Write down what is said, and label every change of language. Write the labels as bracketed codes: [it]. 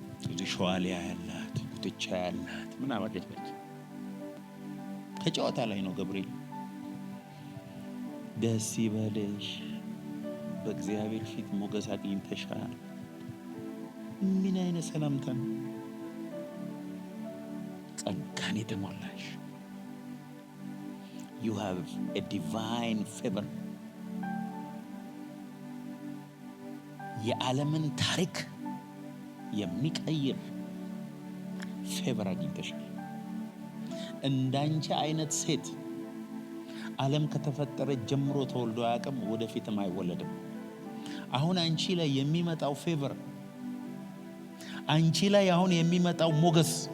[am] እዚህ ሸዋሊያ ያላት ጉትቻ ያላት ምን አባለች ነች። ከጨዋታ ላይ ነው ገብርኤል ደስ ይበልሽ በእግዚአብሔር ፊት ሞገስ አግኝተሻል። ምን አይነት ሰላምታ ነው! ጸጋን የተሞላሽ [en] you have a divine favor. [am] የዓለምን ታሪክ የሚቀይር ፌቨር አግኝተሻል። እንዳንቺ አይነት ሴት ዓለም ከተፈጠረ ጀምሮ ተወልዶ አያውቅም፣ ወደፊትም አይወለድም። አሁን አንቺ ላይ የሚመጣው ፌቨር፣ አንቺ ላይ አሁን የሚመጣው ሞገስ